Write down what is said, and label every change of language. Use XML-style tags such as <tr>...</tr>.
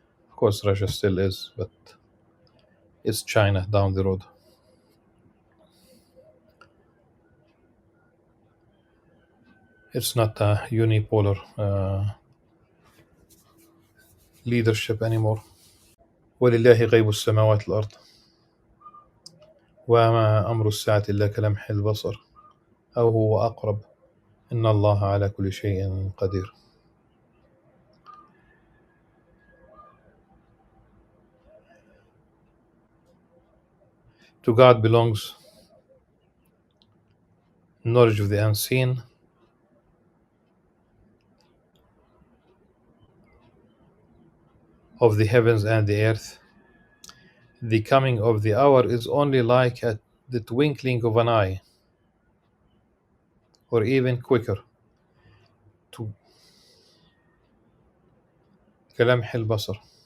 <en>Of course, Russia still is, but it's China down the road. It's not a unipolar leadership anymore.</en> <ar>ولله غيب السماوات والأرض وما أمر الساعة إلا كلمح البصر أو هو أقرب إن الله على كل شيء قدير.</ar> <en>To God belongs knowledge of the unseen, of the heavens and the earth. The coming of the hour is only like at the twinkling of an eye, or even quicker.</en> <ar>To كلمح البصر.</ar>